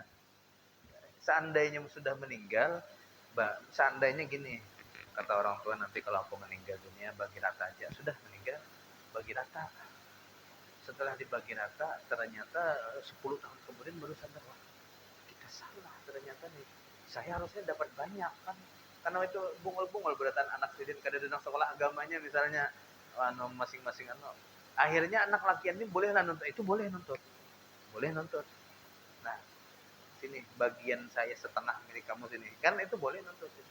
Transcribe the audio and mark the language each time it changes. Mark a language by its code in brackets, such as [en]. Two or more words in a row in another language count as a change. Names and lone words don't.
[id] Seandainya sudah meninggal, seandainya gini, kata orang tua, nanti kalau aku meninggal dunia bagi rata aja. Sudah meninggal, bagi rata. Setelah dibagi rata, ternyata 10 tahun kemudian baru sadar, wah kita salah ternyata nih. Saya harusnya dapat banyak kan. Karena itu [bjn] bungul-bungul beratan anak sidin kada datang [id] sekolah agamanya misalnya masing-masing akhirnya anak lakian ini boleh lah nuntut, itu boleh nuntut. Boleh nuntut. Nah, sini bagian saya setengah milik kamu sini. Kan itu boleh nuntut itu.